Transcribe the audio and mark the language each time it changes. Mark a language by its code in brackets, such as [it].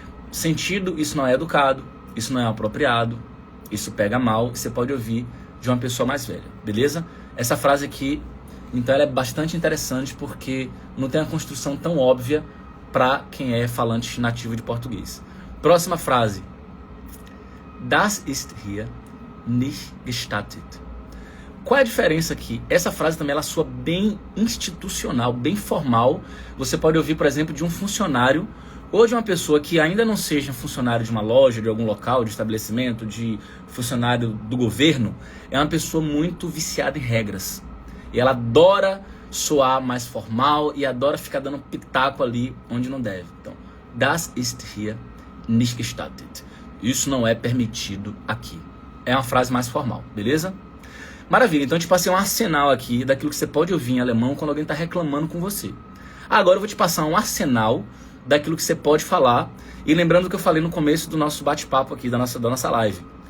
[pt] Sentido, isso não é educado, isso não é apropriado, isso pega mal, você pode ouvir de uma pessoa mais velha, beleza? Essa frase aqui, então, ela é bastante interessante porque não tem uma construção tão óbvia para quem é falante nativo de português. Próxima frase. [de] Das ist hier nicht gestattet. [pt] Qual é a diferença aqui? Essa frase também ela soa bem institucional, bem formal. Você pode ouvir, por exemplo, de um funcionário ou de uma pessoa que ainda não seja funcionário de uma loja, de algum local, de estabelecimento, de funcionário do governo. É uma pessoa muito viciada em regras. E ela adora soar mais formal e adora ficar dando pitaco ali onde não deve. Então, [de] das ist hier nicht gestattet. [pt] Isso não é permitido aqui. É uma frase mais formal, beleza? Maravilha, então eu te passei um arsenal aqui daquilo que você pode ouvir em alemão quando alguém está reclamando com você. Agora eu vou te passar um arsenal daquilo que você pode falar. E lembrando o que eu falei no começo do nosso bate-papo aqui, da nossa live.